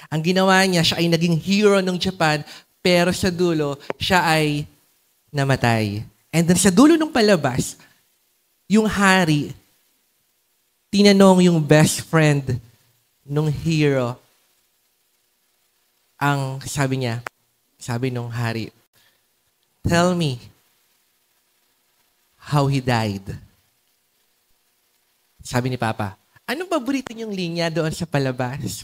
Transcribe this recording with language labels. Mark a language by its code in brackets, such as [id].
[tl] Ang ginawa niya, siya ay naging hero ng Japan, pero sa dulo, siya ay namatay. And then sa dulo ng palabas, yung hari, tinanong yung best friend ng hero. Ang sabi nung hari, [en] tell me how he died. [tl] Sabi ni Papa, anong paborito niyong linya doon sa palabas?